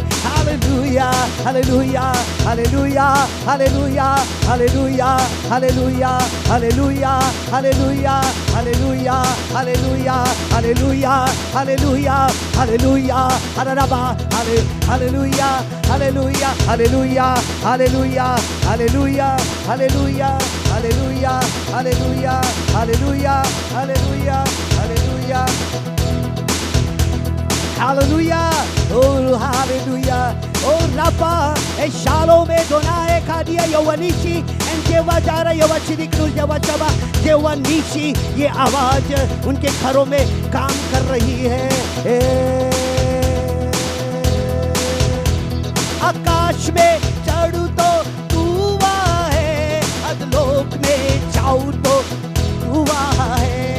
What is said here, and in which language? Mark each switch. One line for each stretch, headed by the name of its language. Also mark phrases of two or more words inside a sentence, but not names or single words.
English: हालेलुया हालेलुया हालेलुया हालेलुया हालेलुया हालेलुया हालेलुया हालेलुया हालेलुया हालेलुया हालेलुया हालेलुया हालेलुया हररबा हालेलुया हालेलुया हालेलुया हालेलुया हालेलुया हालेलुया हालेलुया हालेलुया हालेलुया हालेलुया हालेलुया Hallelujah, oh hallelujah, oh Rafa, Shalom, Donae, Kadia, Yowanishi, and Jeva Jara, Yovachiri Cruz, Yavachaba, Jewanishi,
Hindi: ये आवाज उनके घरों में काम कर रही है। आकाश में चढ़ू तो तू वहाँ है, अधलोक में जाऊँ तो तू वहाँ है।